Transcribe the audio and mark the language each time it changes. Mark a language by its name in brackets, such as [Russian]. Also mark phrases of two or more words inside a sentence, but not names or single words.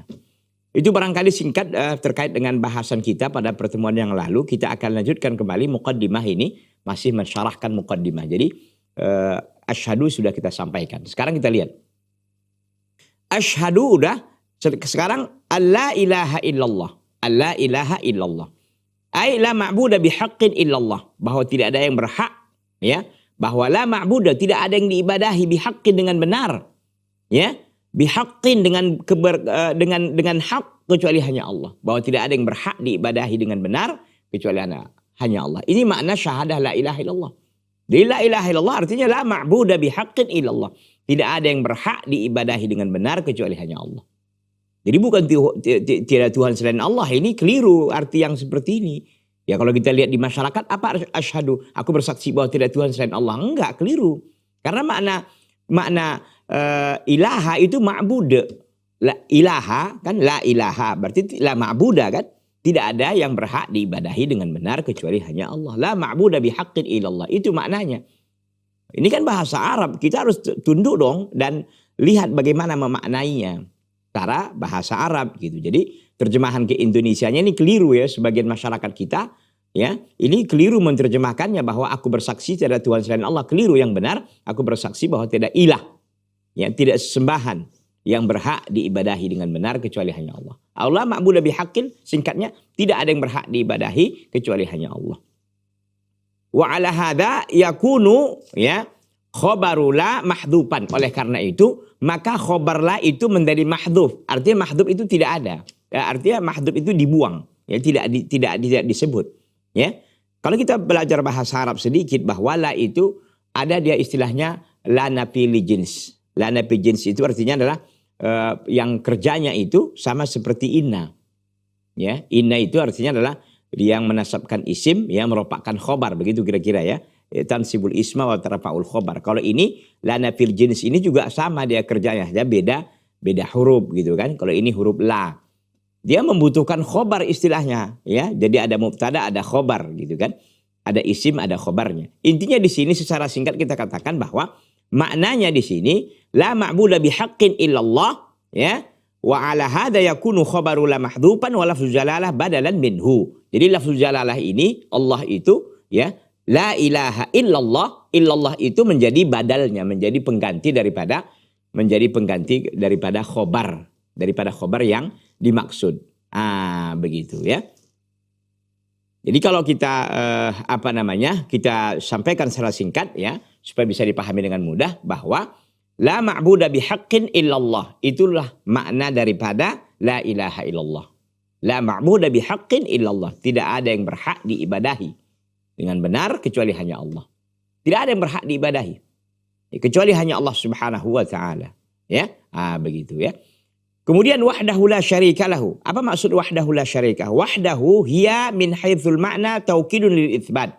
[Indonesian] Itu barangkali singkat terkait dengan bahasan kita pada pertemuan yang lalu. Kita akan lanjutkan kembali muqaddimah ini, masih mensyarahkan muqaddimah. Jadi asyhadu sudah kita sampaikan. Sekarang kita lihat. Asyhadu udah, sekarang [Arabic] ألا إله إلا الله. ألا إله إلا الله. أي لا معبود بحق إلا الله. [Indonesian] Bahwa tidak ada yang berhak ya. Bahwa [Arabic] لا معبود, [Indonesian] tidak ada yang diibadahi bihaqqin dengan benar. Ya. Bihaqqin dengan hak kecuali hanya Allah. Bahwa tidak ada yang berhak diibadahi dengan benar kecuali hanya Allah. Ini makna syahadah [Arabic] لا إله إلا الله. Jadi لا إله إلا الله artinya لا معبود بحق إلا الله. [Indonesian] Tidak ada yang berhak diibadahi dengan benar kecuali hanya Allah. Jadi bukan tiada Tuhan selain Allah, ini keliru arti yang seperti ini. Ya kalau kita lihat di masyarakat, apa asyhadu, aku bersaksi bahwa tidak Tuhan selain Allah. Enggak, keliru. Karena makna ilaha itu ma'bud. [Arabic] لا إله kan لا إله, [Indonesian] berarti [Arabic] لا معبود [Indonesian] kan. Tidak ada yang berhak diibadahi dengan benar kecuali hanya Allah. [Arabic] لا معبود بحق إلا الله. [Indonesian] Itu maknanya. Ini kan bahasa Arab, kita harus tunduk dong dan lihat bagaimana memaknainya. Cara bahasa Arab gitu. Jadi terjemahan ke Indonesianya ini keliru ya, sebagian masyarakat kita ya, ini keliru menerjemahkannya bahwa aku bersaksi tidak ada Tuhan selain Allah. Keliru, yang benar aku bersaksi bahwa tidak ilah, ya, tidak sesembahan yang berhak diibadahi dengan benar kecuali hanya Allah. [Arabic] الله معبود بحق, [Indonesian] singkatnya tidak ada yang berhak diibadahi kecuali hanya Allah. [Arabic] وعلى هذا يكون يا خبر لا محذوفا. [Indonesian] Oleh karena itu maka khobar la itu menjadi mahdhuf. Artinya mahdhuf itu tidak ada. Ya, artinya mahdhuf itu dibuang, ya, tidak disebut. Ya. Kalau kita belajar bahasa Arab sedikit, bahwa la itu ada dia istilahnya [Arabic] لا نافية للجنس. لا نافية جنس [Indonesian] itu artinya adalah yang kerjanya itu sama seperti inna. Ya, inna itu artinya adalah yang menasabkan isim, yang merupakan khobar, begitu kira-kira ya. [Arabic] تنصب الاسم وترفع الخبر. [Indonesian] Kalau ini [Arabic] لا نافي الجنس [Indonesian] ini juga sama dia kerjanya, saja beda huruf gitu kan. Kalau ini huruf la, dia membutuhkan khobar istilahnya ya. Jadi ada mubtada, ada khobar gitu kan. Ada isim, ada khobarnya. Intinya di sini secara singkat kita katakan bahwa maknanya di sini [Arabic] لا معبود بحق إلا الله [Indonesian] ya. [Arabic] وعلى هذا يكون خبر لا محذوفا ولفظ الجلالة بدلا منه. [Indonesian] Jadi [Arabic] لفظ الجلالة [Indonesian] ini Allah itu ya, [Arabic] لا إله إلا الله, [Indonesian] illallah itu menjadi badalnya, menjadi pengganti daripada khobar yang dimaksud. Begitu ya. Jadi kalau kita kita sampaikan secara singkat ya, supaya bisa dipahami dengan mudah bahwa [Arabic] لا معبود بحق إلا الله, [Indonesian] itulah makna daripada [Arabic] لا إله إلا الله. لا معبود بحق إلا الله, [Indonesian] tidak ada yang berhak diibadahi dengan benar kecuali hanya Allah. Tidak ada yang berhak diibadahi kecuali hanya Allah [Arabic] سبحانه وتعالى, [Indonesian] ya. Begitu ya. [Arabic] Kemudian وحده لا شريك له. [Indonesian] Apa maksud [Arabic] وحده لا شريك? وحده هي من حيث المعنى توكيد للإثبات.